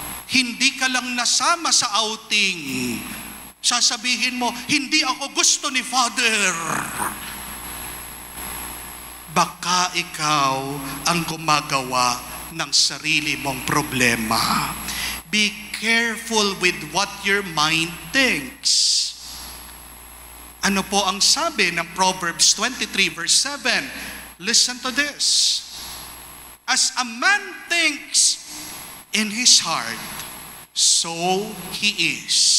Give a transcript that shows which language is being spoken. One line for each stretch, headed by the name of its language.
Filipino: Hindi ka lang nasama sa outing, sasabihin mo, hindi ako gusto ni Father. Baka ikaw ang gumagawa ng sarili mong problema.
English: Be careful with what your mind thinks.
Filipino: Ano po ang sabi ng Proverbs 23 verse 7?
English: Listen to this. As a man thinks in his heart, so he is.